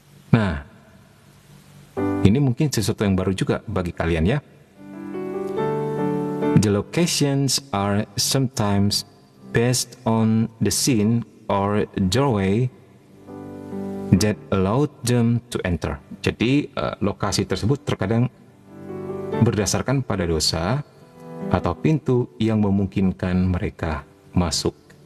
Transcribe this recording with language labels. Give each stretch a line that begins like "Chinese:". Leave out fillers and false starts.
Indonesian: Nah, ini mungkin sesuatu yang baru juga bagi kalian ya.
English: The locations are sometimes based on the scene or doorway that allowed them to enter.
Indonesian: Jadi lokasi tersebut terkadang berdasarkan pada dosa atau pintu yang memungkinkan mereka masuk.